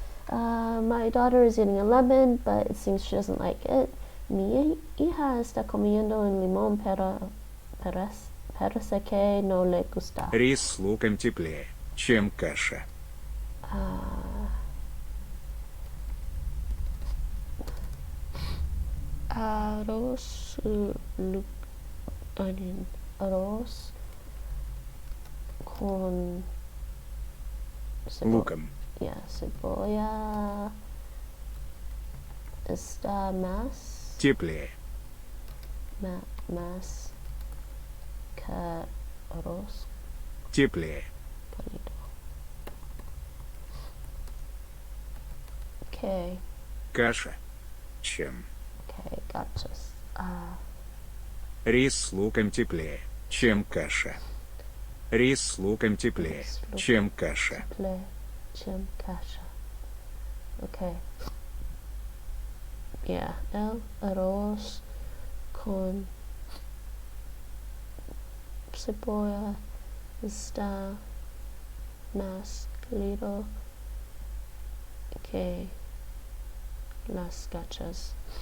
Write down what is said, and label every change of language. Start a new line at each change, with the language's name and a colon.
English: My daughter is eating a lemon, but it seems she doesn't like it.
Spanish: Mi hija está comiendo un limón, pero parece que no le gusta.
Russian: Рис с луком теплее, чем каша.
Spanish: Arroz,
English: onion,
Spanish: arroz con
Russian: Луком.
Spanish: Yeah, cebolla está más
Russian: Теплее.
Spanish: más que arroz
Russian: Теплее.
Spanish: calido.
English: Okay,
Russian: Каша. Чем? gotchas. Рис с луком теплее, чем каша. Рис с луком теплее, чем каша. Чем каша.
English: Okay.
Spanish: Yeah, el arroz con cebolla está más calido que las gachas.